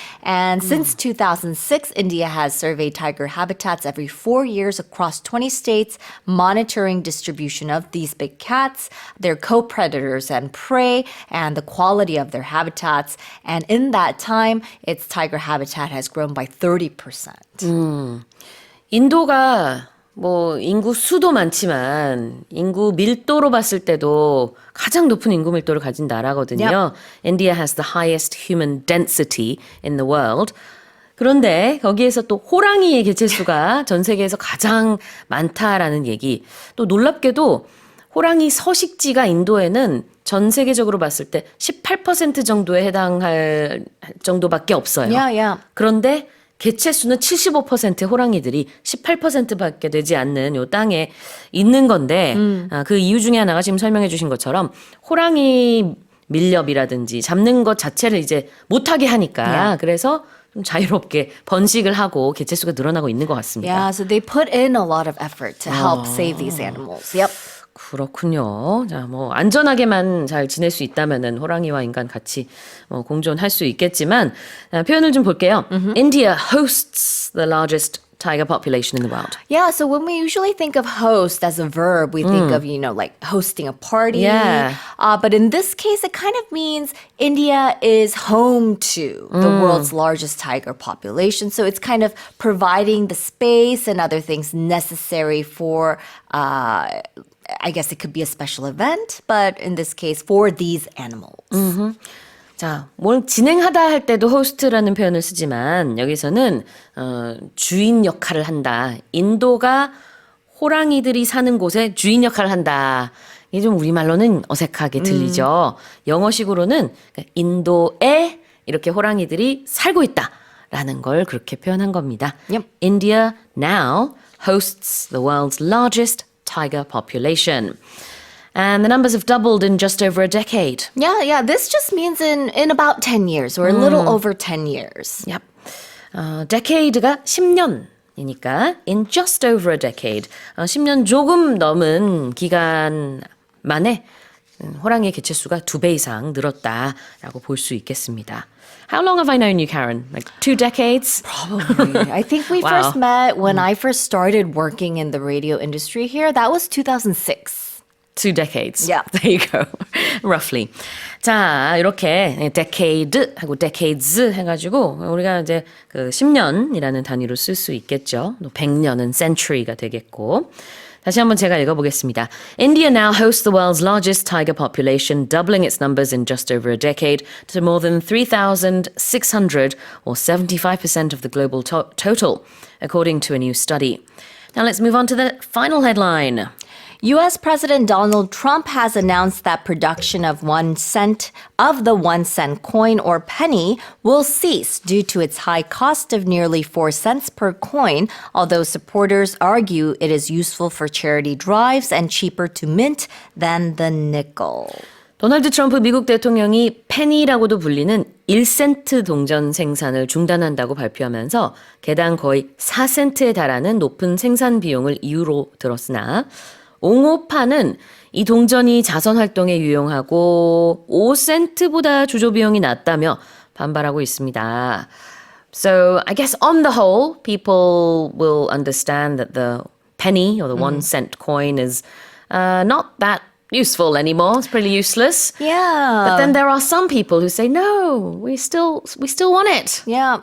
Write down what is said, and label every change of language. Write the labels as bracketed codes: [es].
[en] And since 2006, India has surveyed tiger habitats every 4 years across 20 states, monitoring distribution of these big cats, their co-predators and prey, and the quality of their habitats. And in that time, its tiger habitat has grown by 30%. [ko] 인도가 뭐 인구 수도 많지만 인구 밀도로 봤을 때도 가장 높은 인구 밀도를 가진 나라거든요. [en] India has the highest human density in the world. [ko] 그런데 거기에서 또 호랑이의 개체수가 전 세계에서 가장 많다라는 얘기. 또 놀랍게도 호랑이 서식지가 인도에는 전 세계적으로 봤을 때 18% 정도에 해당할 정도밖에 없어요. 그런데 개체수는 75% 호랑이들이 18%밖에 되지 않는 요 땅에 있는 건데 그 이유 중에 하나가 지금 설명해 주신 것처럼 호랑이 밀렵이라든지 잡는 것 자체를 이제 못하게 하니까 그래서 좀 자유롭게 번식을 하고 개체수가 늘어나고 있는 것 같습니다. [en] Yeah, so they put in a lot of effort to help save these animals. Yep. [ko] 그렇군요. 자, 뭐 안전하게만 잘 지낼 수 있다면은 호랑이와 인간 같이 공존할 수 있겠지만 표현을 좀 볼게요. [en] India hosts the largest tiger population in the world. Yeah, so when we usually think of host as a verb, we think of, like hosting a party. Yeah. But in this case, it kind of means India is home to the world's largest tiger population. So it's kind of providing the space and other things necessary for, I guess it could be a special event, but in this case, for these animals. [ko] 자, 뭘 진행하다 할 때도 host라는 표현을 쓰지만 여기서는 주인 역할을 한다. 인도가 호랑이들이 사는 곳에 주인 역할을 한다. 이게 좀 우리말로는 어색하게 들리죠. 영어식으로는 인도에 이렇게 호랑이들이 살고 있다라는 걸 그렇게 표현한 겁니다. [en] Yep. India now hosts the world's largest tiger population. And the numbers have doubled in just over a decade. Yeah. This just means in about 10 years or a little over 10 years. Yep. [ko] decade가 10년이니까 [en] in just over a decade. [ko] 10년 조금 넘은 기간 만에 호랑이의 개체수가 2배 이상 늘었다라고 볼 수 있겠습니다. [en] How long have I known you, Karen? Like 2 decades? Probably. I think we Wow. first met when I first started working in the radio industry here. That was 2006. 2 decades. Yeah. There you go. Roughly. [ko] 자, 이렇게 decade 하고 decades 해가지고 우리가 이제 그 10년이라는 단위로 쓸 수 있겠죠. 또 100년은 century가 되겠고. 다시 한번 제가 읽어보겠습니다. India now hosts the world's largest tiger population, doubling its numbers in just over a decade to more than 3,600 or 75% of the global total, according to a new study. [en] Now let's move on to the final headline. U.S. President Donald Trump has announced that production of the 1 cent coin or penny will cease due to its high cost of nearly 4 cents per coin, although supporters argue it is useful for charity drives and cheaper to mint than the nickel. [ko] 도널드 트럼프 미국 대통령이 페니라고도 불리는 1센트 동전 생산을 중단한다고 발표하면서 개당 거의 4센트에 달하는 높은 생산 비용을 이유로 들었으나 옹호파는 이 동전이 자선 활동에 유용하고 5센트보다 주조 비용이 낮다며 반발하고 있습니다. [en] So I guess on the whole, people will understand that the penny or the 1 cent coin is not that useful anymore. It's pretty useless. Yeah. But then there are some people who say, no, we still want it. Yeah.